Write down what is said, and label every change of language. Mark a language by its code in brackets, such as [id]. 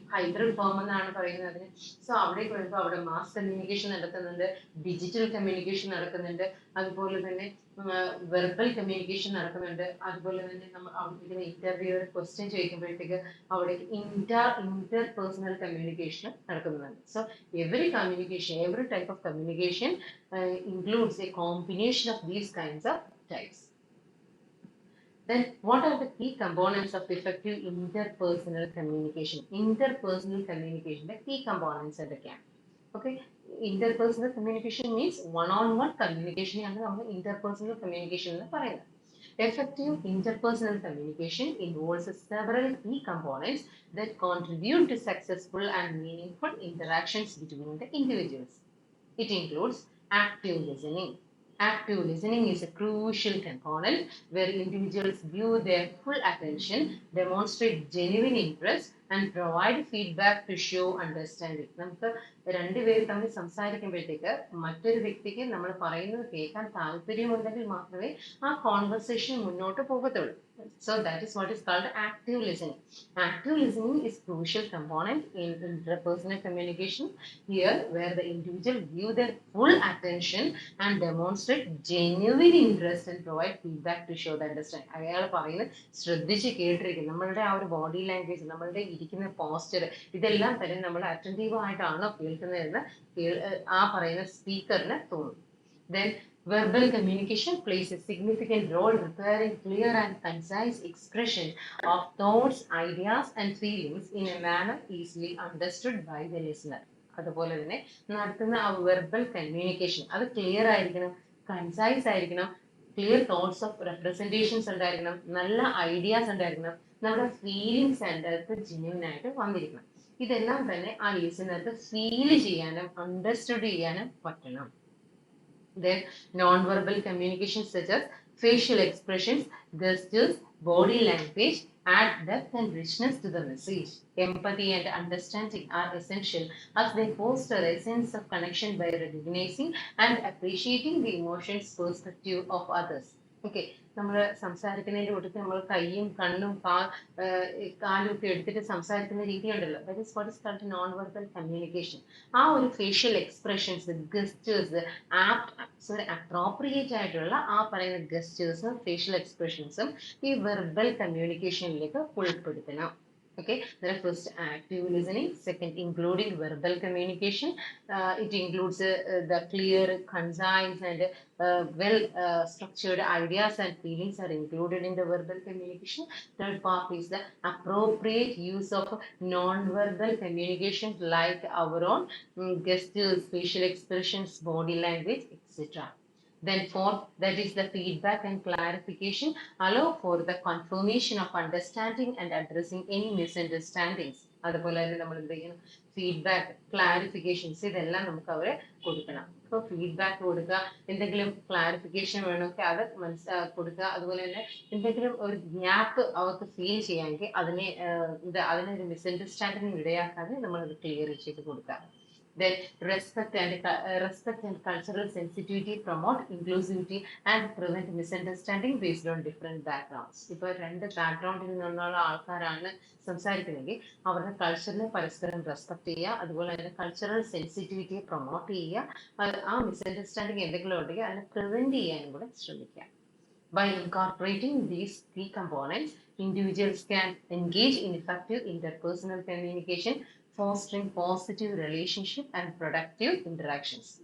[ml] Hybrid form എന്നാണ് പറയുന്നത് അതിന്. സോ അവിടെ വരുമ്പോൾ അവിടെ മാസ് കമ്മ്യൂണിക്കേഷൻ നടക്കുന്നുണ്ട്, ഡിജിറ്റൽ കമ്മ്യൂണിക്കേഷൻ നടക്കുന്നുണ്ട്, അതുപോലെ തന്നെ വെർബൽ കമ്മ്യൂണിക്കേഷൻ നടക്കുന്നുണ്ട്. അതുപോലെ തന്നെ നമ്മൾ അവിടെ ഇന്റർവ്യൂ ക്വസ്റ്റ്യൻ ചോദിക്കുമ്പോഴത്തേക്ക് അവിടെ ഇന്റർപേഴ്സണൽ കമ്മ്യൂണിക്കേഷൻ നടക്കുന്നുണ്ട്. [en] So every type of communication includes a combination of these kinds of types. Then what are the key components of effective interpersonal communication? Interpersonal communication, the key components [ml] എന്തൊക്കെയാണ്? [en] Okay, interpersonal communication means one-on-one communication [ml] ആണ് നമ്മൾ [en] interpersonal communication [ml] എന്ന് പറയുന്നത്. [en] Effective interpersonal communication involves several key components that contribute to successful and meaningful interactions between the individuals. It includes active listening. Active listening is a crucial component where individuals give their full attention, demonstrate genuine interest, and provide feedback to show understanding. [ml] നമുക്ക് രണ്ടുപേർ തമ്മിൽ സംസാരിക്കുമ്പോഴത്തേക്ക് മറ്റൊരു വ്യക്തിക്ക് നമ്മൾ പറയുന്നത് കേൾക്കാൻ താല്പര്യമുണ്ടെങ്കിൽ മാത്രമേ ആ കോൺവെർസേഷൻ മുന്നോട്ട് പോകത്തുള്ളൂ. [en] So that is what is called active listening. Active listening is crucial component in interpersonal communication here where the individual give their full attention and demonstrate genuine interest and provide feedback to show the understanding. [ml] അയാൾ പറയുന്നത് ശ്രദ്ധിച്ച് കേട്ടിരിക്കും. നമ്മളുടെ ആ ഒരു body language, നമ്മളുടെ ഇരിക്കുന്ന posture, ഇതെല്ലാം തന്നെ നമ്മൾ അറ്റൻറ്റീവ് ആയിട്ടാണോ കേൾക്കുന്നതെന്ന് ആ പറയുന്ന സ്പീക്കറിന് തോന്നും. [en] Then verbal communication plays a significant role requiring clear and concise expression of thoughts, ideas, and feelings in a manner easily understood by the listener. [ml] അതുപോലെ തന്നെ നടത്തുന്ന ആ വെർബൽ കമ്മ്യൂണിക്കേഷൻ അത് ക്ലിയർ ആയിരിക്കണം, കൺസൈസ് ആയിരിക്കണം, ക്ലിയർ തോട്ട്സ് ഓഫ് റെപ്രസെന്റേഷൻസ് ഉണ്ടായിരിക്കണം, നല്ല ideas ഉണ്ടായിരിക്കണം, നമ്മുടെ ഫീലിങ്സ് അതിനകത്ത് ജെന്യൂൻ ആയിട്ട് വന്നിരിക്കണം. ഇതെല്ലാം തന്നെ ആ ലിസണർക്ക് ഫീൽ ചെയ്യാനും അണ്ടർസ്റ്റുഡ് ചെയ്യാനും പറ്റണം. [en] Then non-verbal communication such as facial expressions, gestures, body language, add depth and richness to the message. Empathy and understanding are essential as they foster a sense of connection by recognizing and appreciating the emotions perspective of others. [ml] Okay, നമ്മൾ സംസാരിക്കുന്നതിന്റെ കൂട്ടത്തിൽ നമ്മൾ കൈയും കണ്ണും കാലും ഒക്കെ എടുത്തിട്ട് സംസാരിക്കുന്ന രീതി ഉണ്ടല്ലോ, [en] That is what is called non verbal communication. [ml] ആ ഒരു ഫേഷ്യൽ എക്സ്പ്രഷൻസ്, ഗസ്റ്റേഴ്സ്, അപ്രോപ്രിയേറ്റ് ആയിട്ടുള്ള ആ പറയുന്ന ഗസ്റ്റേഴ്സും ഫേഷ്യൽ എക്സ്പ്രഷൻസും ഈ വെർബൽ കമ്മ്യൂണിക്കേഷനിലേക്ക് ഉൾപ്പെടുത്തണം. [en] Okay, there are first active listening, second including verbal communication. It includes the clear, concise and well structured ideas and feelings are included in the verbal communication. Third part is the appropriate use of non-verbal communication like our own gestures, facial expressions, body language, etc. Then fourth, that is the feedback and clarification, allow for the confirmation of understanding and addressing any misunderstandings. [ml] അതുപോലെ തന്നെ നമ്മൾ എന്ത് ചെയ്യണം, feedback, clarifications ഇതെല്ലാം നമുക്ക് അവരെ കൊടുക്കണം. അപ്പോൾ ഫീഡ്ബാക്ക് കൊടുക്കുക, എന്തെങ്കിലും ക്ലാരിഫിക്കേഷൻ വേണമെങ്കിൽ അത് കൊടുക്കുക. അതുപോലെ തന്നെ എന്തെങ്കിലും ഒരു ഗ്യാപ്പ് അവർക്ക് ഫീൽ ചെയ്യാമെങ്കിൽ അതിനൊരു മിസ്അണ്ടർസ്റ്റാൻഡിങ് ഇടയാക്കാതെ നമ്മളത് ക്ലിയർ ചെയ്ത് കൊടുക്കുക. [en] Then respect and cultural sensitivity promote inclusivity and prevent misunderstanding based on different backgrounds. [ml] ഇപ്പോൾ രണ്ട് ബാക്ക്ഗ്രൗണ്ടിൽ നിന്നുള്ള ആൾക്കാരാണ് സംസാരിക്കുന്നതെങ്കിൽ അവരുടെ കൾച്ചറിനെ പരസ്പരം റെസ്പെക്ട് ചെയ്യുക, അതുപോലെ തന്നെ കൾച്ചറൽ സെൻസിറ്റിവിറ്റിയെ പ്രൊമോട്ട് ചെയ്യുക, ആ മിസ്അണ്ടർസ്റ്റാൻഡിങ് എന്തെങ്കിലും ഉണ്ടെങ്കിൽ അതിനെ പ്രിവെന്റ് ചെയ്യാനും കൂടെ ശ്രമിക്കുക. [en] By incorporating these three components, individuals can engage in effective interpersonal communication, fostering positive relationship and productive interactions.